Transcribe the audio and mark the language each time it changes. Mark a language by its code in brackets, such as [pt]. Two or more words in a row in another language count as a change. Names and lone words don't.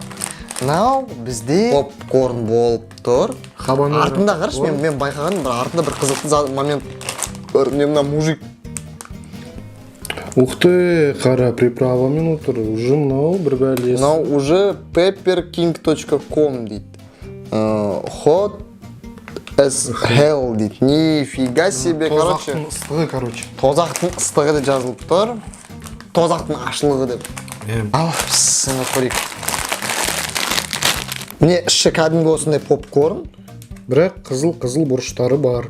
[kk] Мынау бізде попкорн болып тұр. Артында қараш, мен байқағаным, артында бір қызықты момент көрдім, мына мужик. [ru] Ух ты, [kk] қара приправамен отыр. Уже мынау бір бәлес. Мынау уже pepperking.com дейді. [en] Hot as hell [kk] дейді. [ru] Нифига себе, короче. [kk] Тозақтың ыстығы, короче. Тозақтың ыстығы деп жазылып тұр. Тозақтың ашылығы деп. Ал, сыны көрейік. Міне іші кәдімгі осындай попкорн. Бірақ қызыл бұрыштары бар.